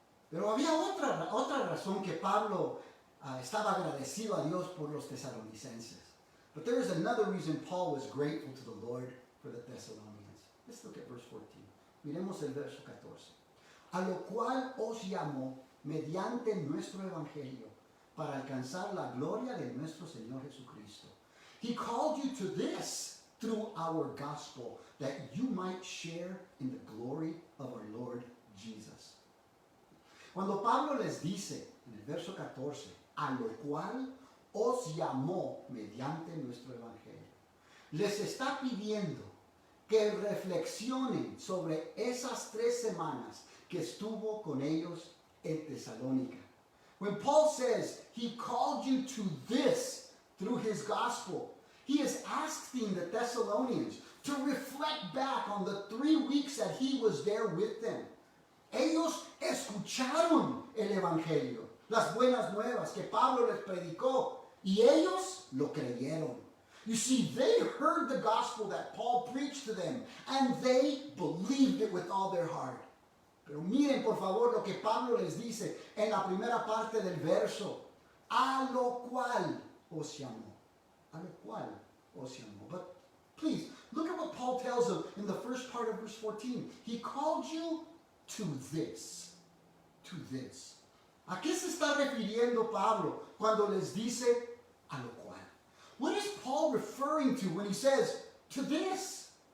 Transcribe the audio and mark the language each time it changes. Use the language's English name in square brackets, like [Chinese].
[Spanish] Pero había otra razón que Pablo estaba agradecido a Dios por los tesalonicenses. [English] But there is another reason Paul was grateful to the Lord for the Thessalonians. Let's look at verse 14. [Spanish] Miremos el verso 14. A lo cual os llamó mediante nuestro evangelio para alcanzar la gloria de nuestro Señor Jesucristo. [English] He called you to this through our gospel, that you might share in the glory of our Lord Jesus. [Spanish] Cuando Pablo les dice en el verso 14, a lo cual os llamó mediante nuestro evangelio, les está pidiendo que reflexionen sobre esas 3 semanas que estuvo con ellos en Tesalónica. [English] When Paul says he called you to this through his gospel, he is asking the Thessalonians to reflect back on the 3 weeks that he was there with them. [Spanish] Ellos escucharon el evangelio, las buenas nuevas que Pablo les predicó, y ellos lo creyeron. [English] You see, they heard the gospel that Paul preached to them, and they believed it with all their heart. [Spanish] Pero miren por favor lo que Pablo les dice en la primera parte del verso. A lo cual os llamó. A lo cual os llamó. [English] But please, look at what Paul tells them in the first part of verse 14. He called you to this. to this. [Spanish] ¿A qué se está refiriendo Pablo cuando les dice a lo cual? [English] What is Paul referring to when he says to this?